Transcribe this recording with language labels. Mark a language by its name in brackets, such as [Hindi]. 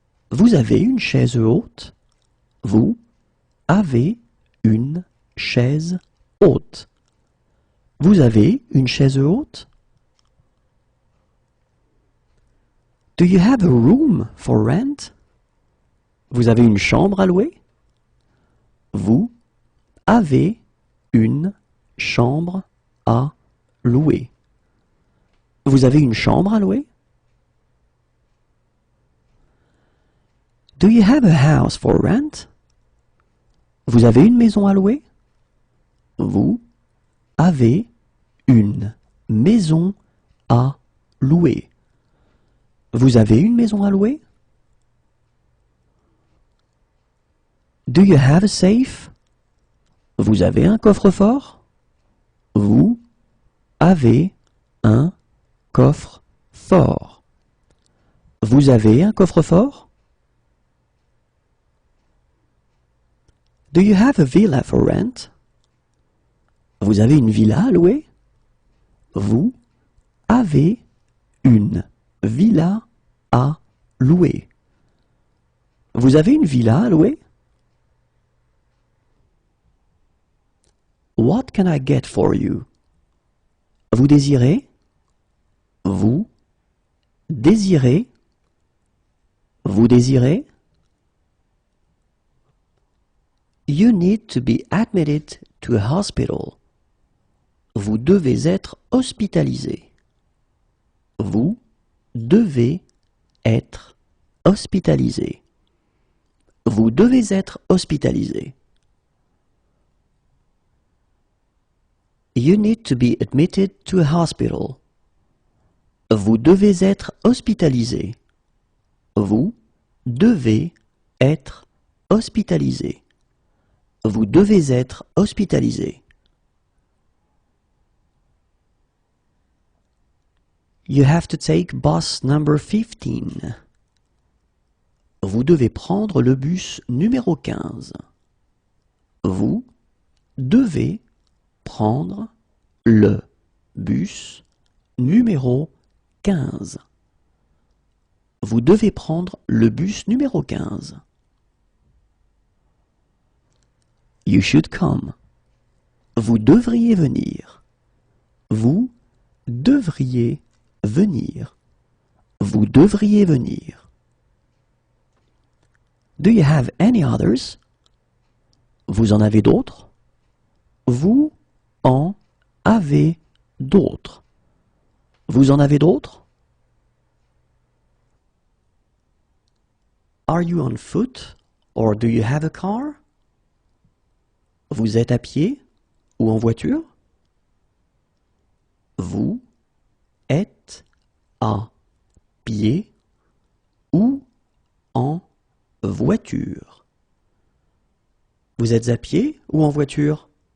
[French] Vous avez une chaise haute? Vous avez une chaise haute. Vous avez une chaise haute? [English] Do you have a room for rent? [French] Vous avez une chambre à louer? Vous avez une chambre à louer. Vous avez une chambre à louer? [English] Do you have a house for rent? [French] Vous avez une maison à louer? Vous avez une maison à louer. Vous avez une maison à louer? [English] Do you have a safe? [French] Vous avez un coffre-fort? Vous avez un coffre-fort. Vous avez un coffre-fort? [English] Do you have a villa for rent? [French] Vous avez une villa à louer? Vous avez une villa à louer. Vous avez une villa à louer? [English] What can I get for you? [French] Vous désirez? Vous désirez? Vous désirez? [English] You need to be admitted to a hospital. [French] Vous devez être hospitalisé. Vous devez être hospitalisé. Vous devez être hospitalisé. [English] You need to be admitted to a hospital. [French] Vous devez être hospitalisé. Vous devez être hospitalisé. Vous devez être hospitalisé. [English] You have to take bus number 15. [French] Vous devez prendre le bus numéro 15. Vous devez prendre le bus numéro 15. Vous devez prendre le bus numéro 15. [English] You should come. [French] Vous devriez venir. Vous devriez venir. Vous devriez venir. [English] Do you have any others? [French] Vous en avez d'autres? Vous en avez d'autres? Vous en avez d'autres? [English] Are you on foot or do you have a car? [French] Vous êtes à pied ou en voiture? Vous êtes à pied ou en voiture? Vous êtes à pied ou en voiture?